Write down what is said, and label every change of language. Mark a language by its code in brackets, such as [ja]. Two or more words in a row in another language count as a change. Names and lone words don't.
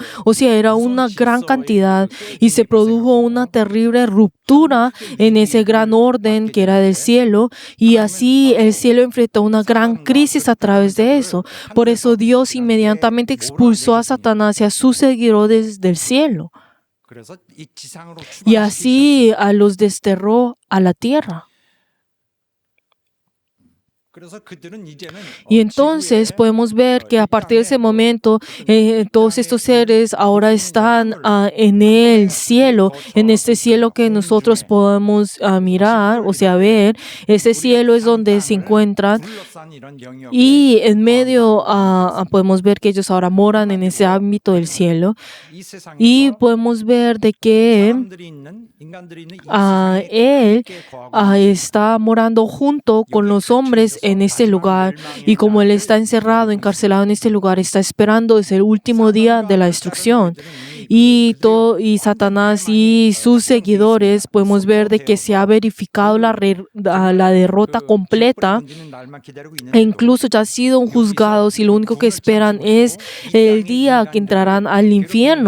[es] O sea, era una gran cantidad y se produjo una terrible ruptura en ese gran orden que era del cielo, y así el cielo enfrentó una gran crisis a través de eso. Por eso Dios inmediatamente expulsó a Satanás y a sus seguidores del cielo. Y así los desterró a la tierra. [ko] 그래서 그들은 이제는 [es] Y entonces podemos ver que a partir de ese momento todos estos seres ahora están en el cielo, en este cielo que nosotros podemos mirar, o sea, ver. Ese cielo es donde se encuentran [ko] 둘러싼 이런 영역에 [es] y en medio podemos ver que ellos ahora moran en ese ámbito del cielo. [ko] 이 세상에서 [es] Y podemos ver de que [ko] 인간들이 있는 이 [es] él [ko] 세상에 거하고 [es] está morando junto con los hombres en este lugar, y como él está encerrado, encarcelado en este lugar, está esperando desde el último día de la destrucción. Y Satanás y sus seguidores podemos ver de que se ha verificado la derrota completa, e incluso ya han sido juzgados, y lo único que esperan es el día que entrarán al infierno.